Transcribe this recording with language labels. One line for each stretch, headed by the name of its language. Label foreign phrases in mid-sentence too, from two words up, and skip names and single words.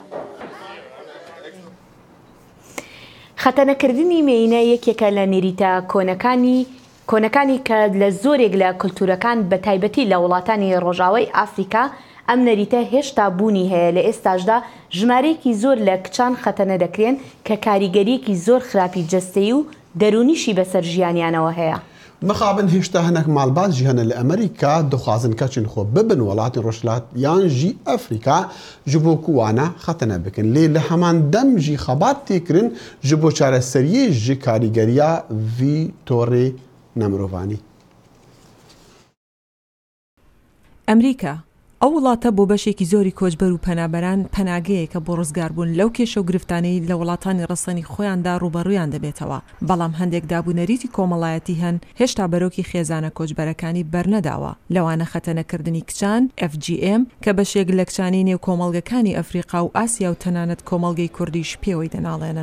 Central Kurdish: خەتەنەکردنی مێینە یەکێکە لە نێریتە کۆنەکانی کە لە زۆرێک لە کولتورەکان بە تایبەتی لە وڵاتانی ڕۆژاوای ئافریکا ئەم نەریتە هێشتا بوونی هەیە لە ئێستاشدا ژمارەیەکی زۆر لە کچان خەتەنە دەکرێن کە کاریگەریەکی زۆر خراپی جەستەیی و دەرونیشی بەسەر ژیانیانەوە هەیە.
Kurdish: مخابن هێشتا هەنێک ماڵبات هەنە لە ئەمریکا دەخوازن کەچن خۆ ببن وڵاتی ڕۆژلات یان ژی ئەفریقا ji bo kuwana xetene bikin lê li heman dem jî xebat têkirin ji bo çareseriyê ji karîgeriya vî torê nemirovanî.
Central Kurdish: ئەمریکا ئەو وڵاتە بۆ بەشێکی زۆری کۆچبەر و پەنابەران پەناگەیەکە بۆ ڕزگاربوون لەو کێشە و گرفتانەی لە وڵاتانی ڕەسەنی خۆیاندا ڕوبەڕوویان دەبێتەوە بەڵام هەندێک دابوونەریتی کۆمەڵایەتی هەن هێشتا بەرۆکی خێزانە کۆچبەرەکانی بەرنەداوە لەوانە خەتەنەکردنی کچان FGM کە بەشێک لە کچانی نێو کۆمەڵگەکانی ئەفریقا و ئاسیا و تەنانەت کۆمەڵگەی کوردیش پێوەی دەناڵێنن.